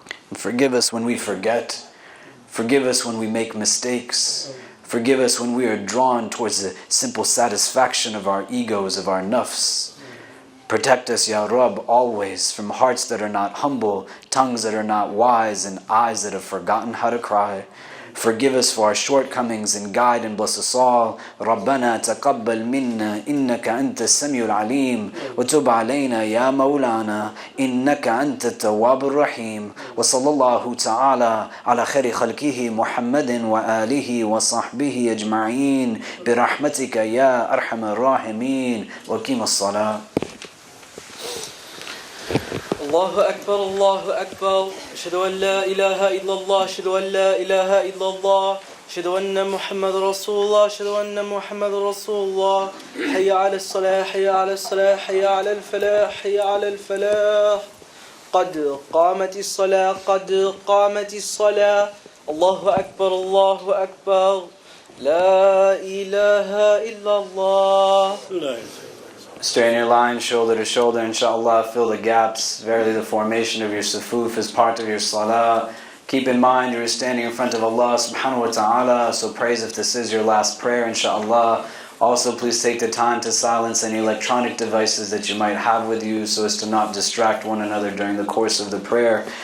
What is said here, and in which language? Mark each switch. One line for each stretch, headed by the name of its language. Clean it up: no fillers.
English: And forgive us when we forget. Forgive us when we make mistakes. Forgive us when we are drawn towards the simple satisfaction of our egos, of our nafs. Protect us, Ya Rabb, always from hearts that are not humble, tongues that are not wise, and eyes that have forgotten how to cry. Forgive us for our shortcomings and guide and bless us all.
Arabic: ربنا تقبل منا إنك أنت السميع العليم وتب علينا يا مولانا إنك أنت التواب الرحيم وصلى الله تعالى على خير خلقه محمد وآله وصحبه أجمعين برحمتك يا أرحم الراحمين وقيم الصلاة. الله أكبر الله أكبر أشهد أن لا إله إلا الله أشهد أن لا إله إلا الله أشهد أن محمد رسول الله أشهد أن محمد رسول الله حي على الصلاة حي على الصلاة حي على الفلاح حي على الفلاح قد قامت الصلاة قد قامت الصلاة الله أكبر الله أكبر لا إله إلا الله.
English: Straighten your line shoulder to shoulder, inshallah. Fill the gaps. Verily the formation of your sufuf is part of your salah. Keep in mind you're standing in front of Allah subhanahu wa ta'ala, so praise if this is your last prayer, inshallah. Also, please take the time to silence any electronic devices that you might have with you so as to not distract one another during the course of the prayer.